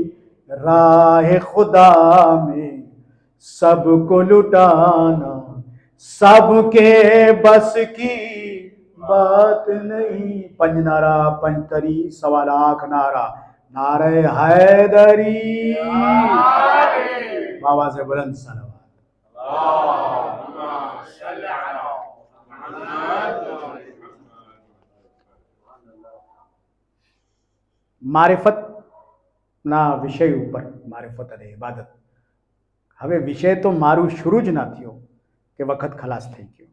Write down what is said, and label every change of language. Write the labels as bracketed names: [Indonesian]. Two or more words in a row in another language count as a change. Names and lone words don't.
[Urdu] راہ خدا میں سب کو لٹانا سب کے بس کی بات نہیں. پنج نعرہ پنجتری 1.25 لاکھ نعرہ نعرہ حیدری. بابا سے بلند صلوات. [Gujarati] મારિફતના વિષય ઉપર, મારિફત અને ઇબાદત. હવે વિષય તો મારું શરૂ જ ના થયો કે વખત ખલાસ થઈ ગયો.